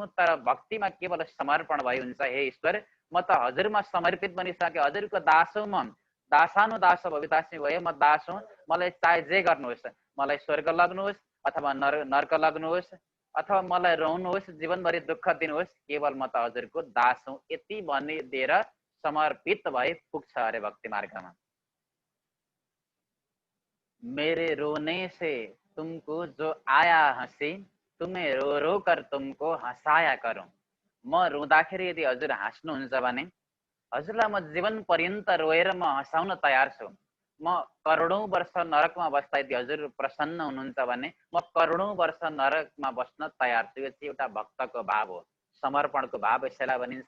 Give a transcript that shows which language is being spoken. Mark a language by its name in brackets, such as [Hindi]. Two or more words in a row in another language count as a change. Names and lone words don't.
[Nepali] तर भक्तिमा केवल समर्पण भई हुन्छ। हे ईश्वर, म त हजुरमा समर्पित बनिसकेँ, हजुरको दास हौ, म दासानुदास भवितासी भए, म दास हुँ। मलाई चाहे जे गर्नुहोस्, मलाई स्वर्ग लग्नुहोस् अथवा नर्क लग्नुहोस्, अथवा मलाई रोउनुहोस्, जीवनभरि दुःख दिनुहोस्, केवल म त हजुरको दास हुँ, यति भनिदिएर समर्पित भए पुग्छ अरे भक्ति मार्गमा। [Hindi] मेरे रोने से तुमको जो आया हँसी, तुम्हें रो रो कर तुमको हँसाया करूँ। [Nepali] म रुँदाखेरि यदि हजुर हाँस्नुहुन्छ भने हजुरलाई म जीवन पर्यन्त रोएर म हँसाउन तयार छु। म करोडौँ वर्ष नरकमा बस्दा यदि हजुर प्रसन्न हुनुहुन्छ भने म करोडौँ वर्ष नरकमा बस्न तयार छु। यो चाहिँ एउटा भक्तको भाव हो, समर्पणको भाव यसैलाई भनिन्छ।